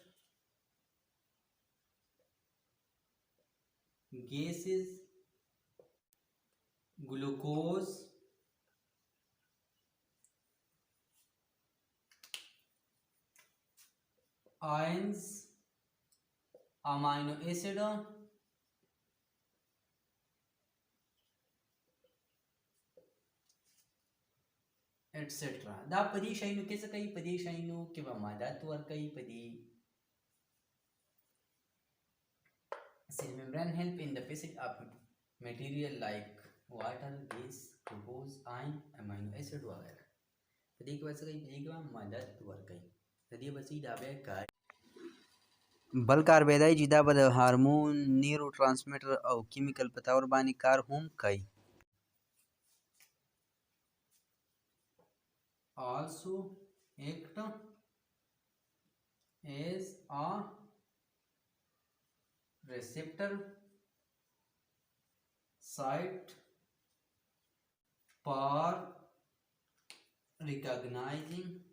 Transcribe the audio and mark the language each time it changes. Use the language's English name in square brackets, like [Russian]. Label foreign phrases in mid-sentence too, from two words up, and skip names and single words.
[English] gases, glucose, ions, amino acid, etc. [Pashto] دا په دې شیانو کې څه کوي؟ په دې شیانو کې به مدد ورکوي. په دې [English] cell membrane help in the passage of material like water, gas, glucose, ion, amino acid وغیرہ. [Pashto] په دې کې به څه کوي؟ په دې کې به مدد ورکوي. په دې به څه دا به کار بل کار به دی چې دا به د هارمون، نیورو ټرانسمیټر او کیمیکل په طور باندې کار هم کوي. [English] also act as a receptor site for recognizing